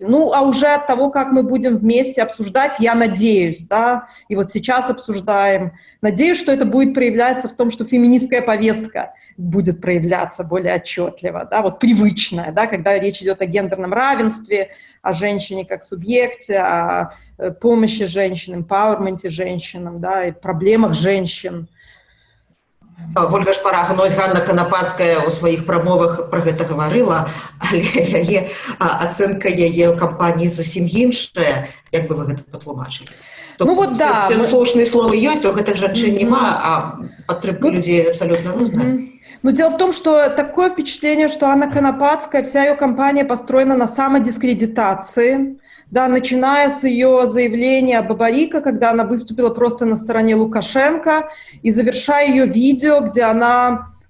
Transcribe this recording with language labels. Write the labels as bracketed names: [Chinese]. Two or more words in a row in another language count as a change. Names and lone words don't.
[Russian] Ну, а уже от того, как мы будем вместе обсуждать, я надеюсь, да, и вот сейчас обсуждаем, надеюсь, что это будет проявляться в том, что феминистская повестка будет проявляться более отчетливо, да, вот привычная, да, когда речь идет о гендерном равенстве, о женщине как субъекте, о помощи женщинам, эмпауэрменте женщинам, да, и проблемах женщин. [Belarusian] Ольга Шпарага, ну, Ганна Канапацкая у своих промовах про гэта гаварыла, але яе ацэнка яе кампаніі зусім іншая. Як бы вы гэта патлумачылі? [Russian] Ну вот да. [Belarusian] Все слушные слова ёсць, то гэтых жанчын нема, а падтрымка людей абсолютно розная. [Russian] Но дело в том, что такое впечатление, что Анна Конопадская, вся ее кампания построена на самодискредитации, да, начиная с ее заявления Бабарика, когда она выступила просто на стороне Лукашенко, и завершая ее видео, где она,